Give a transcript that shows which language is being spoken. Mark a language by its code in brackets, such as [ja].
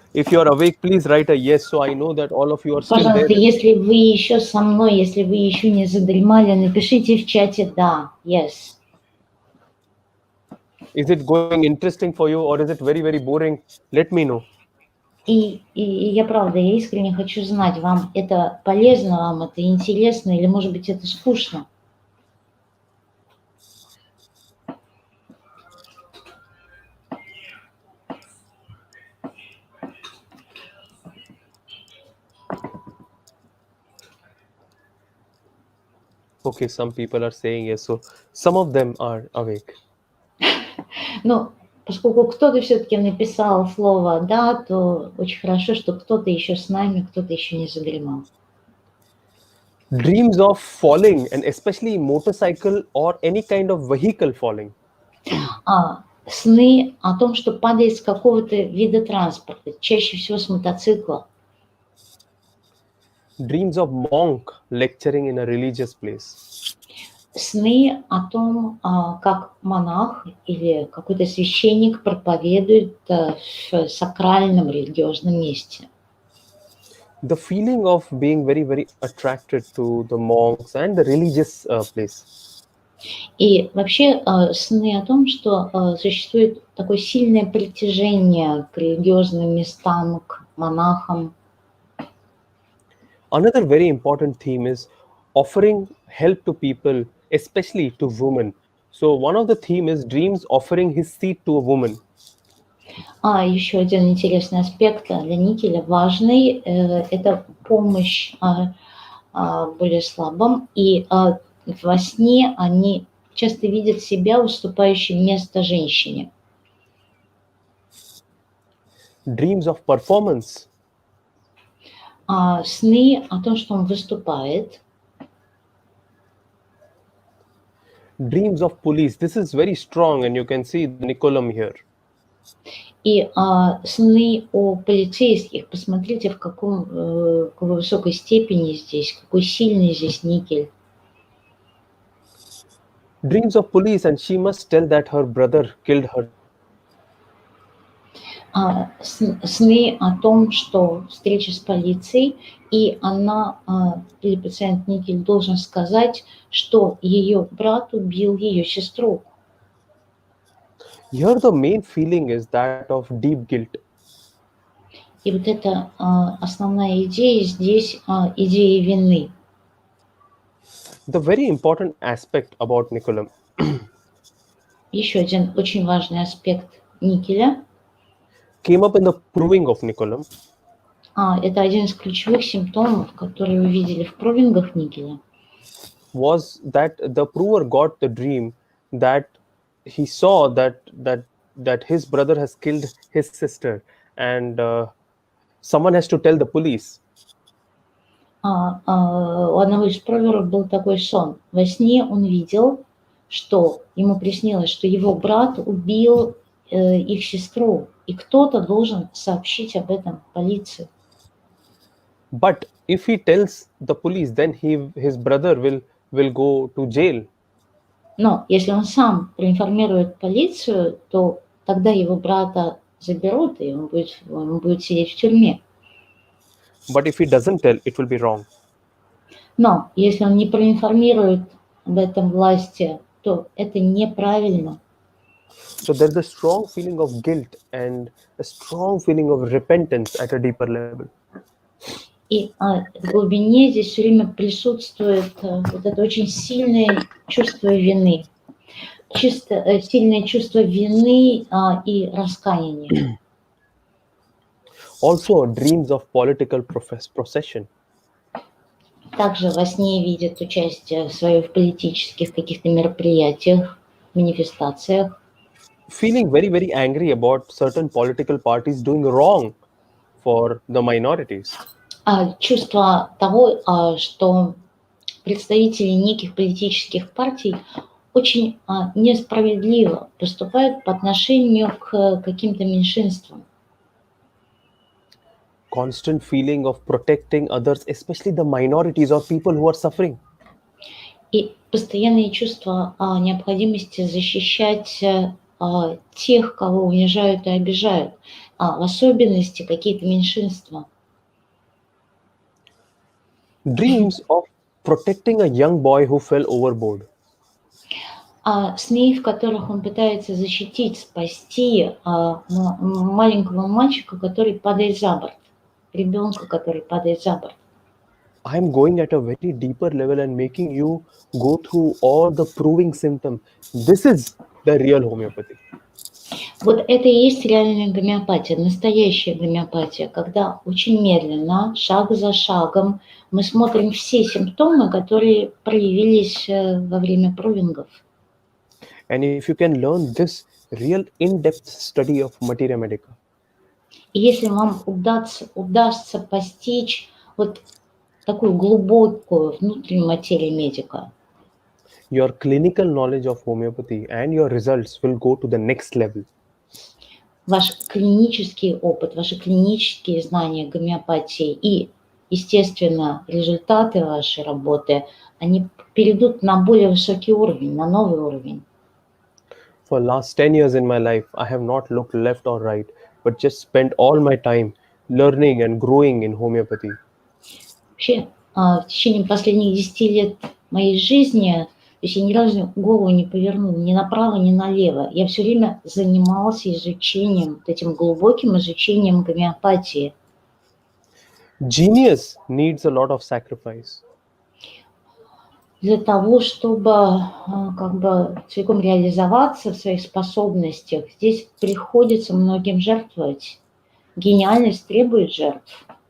[en] If you are awake, please write a yes, so I know that all of you are still there. [ru] Пожалуйста, если вы еще со мной, если вы еще не задремали, напишите в чате «да», [en] «yes». Is it going interesting for you or is it very, very boring? Let me know. [ru] И я искренне хочу знать, вам это полезно, вам это интересно или, может быть, это скучно? [en] Okay, some people are saying yes, so some of them are awake. [ru] Ну, поскольку кто-то все-таки написал слово «да», то очень хорошо, что кто-то еще с нами, кто-то еще не задремал. [en] Dreams of falling, and especially motorcycle or any kind of vehicle falling. [ru] Сны о том, что падает с какого-то вида транспорта, чаще всего с мотоцикла. [en] Dreams of monk lecturing in a religious place. [ru] Сны о том, как монах или какой-то священник проповедует в сакральном религиозном месте. [en] The feeling of being very, very attracted to the monks and the religious place. [ru] И вообще сны о том, что существует такое сильное притяжение к религиозным местам, к монахам. [en] Another very important theme is offering help to people, especially to women. So one of the theme is dreams offering his seat to a woman. [ru] Еще один интересный аспект для Никеля важный – это помощь более слабым. И во сне они часто видят себя уступающим место женщине. [en] Dreams of performance. [ru] Сны о том, что он выступает. [en] Dreams of police. This is very strong, and you can see the Nicolam here. [ru] И сны о полицейских. Посмотрите, в какой высокой степени здесь, какой сильный здесь Никель. [en] Dreams of police, and she must tell that her brother killed her. [ru] Сны о том, что встреча с полицией, и она, или пациент Никель должен сказать, что ее брат убил ее сестру. [en] Here the main feeling is that of deep guilt. [ru] И вот это основная идея здесь, идея вины. [en] The very important aspect about Nicolam. [ru] Еще один очень важный аспект Никеля. [en] Came up in the proving of Nicolam. [ru] Это один из ключевых симптомов, которые вы видели в провингах Никеля. [en] Was that the prover got the dream that he saw that his brother has killed his sister, and someone has to tell the police. [ru] У одного из проверов был такой сон. Во сне он видел, что ему приснилось, что его брат убил их сестру, и кто-то должен сообщить об этом полиции. [en] But if he tells the police, then his brother will go to jail. [ru] Но если он сам проинформирует полицию, то тогда его брата заберут, и он будет сидеть в тюрьме. [en] But if he doesn't tell, it will be wrong. [ru] Но если он не проинформирует об этом власти, то это неправильно. [en] So there's a strong feeling of guilt and a strong feeling of repentance at a deeper level. [ru] И в глубине здесь все время присутствует вот это очень сильное чувство вины. Сильное чувство вины и раскаяния. [en] Also, dreams of political procession. [ru] Также во сне видят участие свое в политических каких-то мероприятиях, манифестациях. [en] Feeling very, very angry about certain political parties doing wrong for the minorities. [ru] Чувство того, что представители неких политических партий очень несправедливо поступают по отношению к каким-то меньшинствам. [en] Constant feeling of protecting others, especially the minorities or people who are suffering. [ru] И постоянное чувство необходимости защищать тех, кого унижают и обижают, в особенности какие-то меньшинства. [en] Dreams of protecting a young boy who fell overboard. [ru] Сны, в которых он пытается защитить, спасти маленького мальчика, который падает за борт, ребенка, который падает за борт. [en] I'm going at a very deeper level and making you go through all the proving symptoms. This is the real homeopathy. [ru] Вот это и есть реальная гомеопатия, настоящая гомеопатия, когда очень медленно, шаг за шагом, мы смотрим все симптомы, которые проявились во время провингов. [en] And if you can learn this real in-depth study of Materia Medica, [ru] И если вам удастся постичь вот такую глубокую внутреннюю материю медика, [en] your clinical knowledge of homeopathy and your results will go to the next level. [ru] ваш клинический опыт, ваши клинические знания гомеопатии и, естественно, результаты вашей работы, они перейдут на более высокий уровень, на новый уровень. [en] For last 10 years in my life, I have not looked left or right, but just spent all my time learning and growing in homeopathy. [ru] Вообще, в течение последних 10 лет моей жизни, то есть я ни разу голову не повернула ни направо, ни налево. Я все время занималась изучением, вот этим глубоким изучением гомеопатии. [en] Genius needs a lot of sacrifice. [ru] Для того, чтобы как бы целиком реализоваться в своих способностях, здесь приходится многим жертвовать. Гениальность требует жертв.